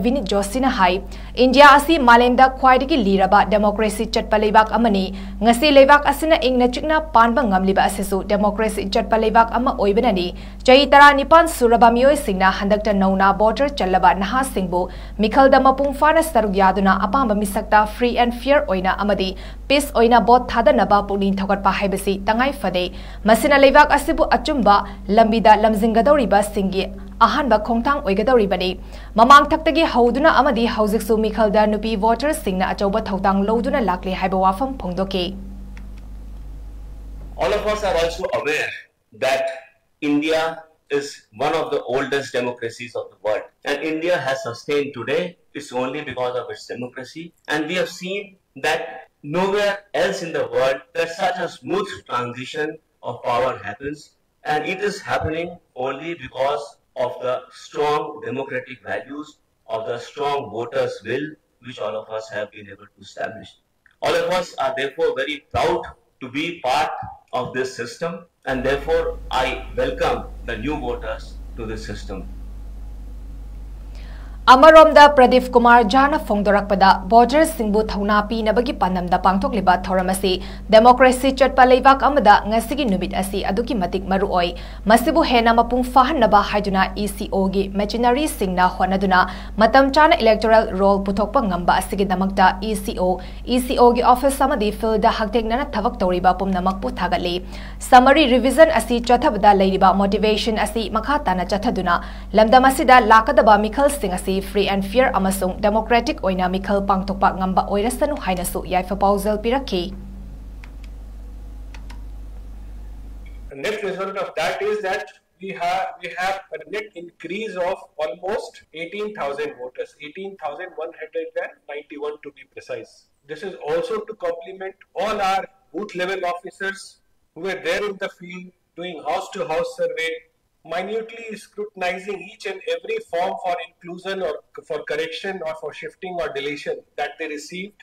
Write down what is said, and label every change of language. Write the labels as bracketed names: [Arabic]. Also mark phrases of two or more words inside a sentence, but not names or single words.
[Manipuri] 𝗥𝗏𝗏𝗏𝗏𝗏 𝗏𝗏𝗏𝗏 na India asi malemda khwaidagi liraba democracy chatpa leibak amani ngasi leibak asina ingna chikna panba ngamliba asisu democracy chatpa leibak ama oibenani chai tara nipan suraba mioi singna handakta nauna border chalaba naha singbu mikhalda mapung fana sarugyaduna apamba misakta [English] free and fair [Manipuri] oina amadi peace oina bot thadanaba puning thokatpa haibasi tangai fade masina leibak asibu achumba lambida lamjingadoriba singi ahanba khongthang oigadoribani mamang thaktagi hauduna amadi haujiksu mikhalda nupi voters singna achauba thotang loduna lakle haiba wafam phongdoke. [English] All of us are also aware that India is one of the oldest democracies of the world, and India has sustained today it's only because of its democracy, and we have seen that nowhere else in the world that such a smooth transition of power happens, and it is happening only because of the strong democratic values, of the strong voters' will, which all of us have been able to establish. All of us are therefore very proud to be part of this system, and therefore I welcome the new voters to this system. [Manipuri] Amaromda Pradeep Kumar Jana Fongdorakpada border singbu thauna pinabagi panamda pangthokliba thoramasi democracy chatpa leibak amada ngasigi numit asi aduki matik maruoi masibu hena mapung fahanaba haiduna ECO gi machinery singna honaduna matam chana [English] electoral roll [Manipuri] puthokpa ngamba asigi damakta ECO gi office samadi field da haktekna thavak toriba pumnamak pu thagali [English] summary revision [Manipuri] asi chathabada leiriba motivation asi makhatana chathaduna lamdamasida lakadaba mikhal sing asi [English] free and fair [Manipuri] amasung democratic oina mikhal pangtokpa ngamba oirasanu hainasu yaifa pausal piraki. [English] The net result of that is that we have a net increase of almost 18,000 voters, 18,191 to be precise. This is also to complement all our booth level officers who were there in the field doing house to house survey, minutely scrutinizing each and every form for inclusion or for correction or for shifting or deletion that they received.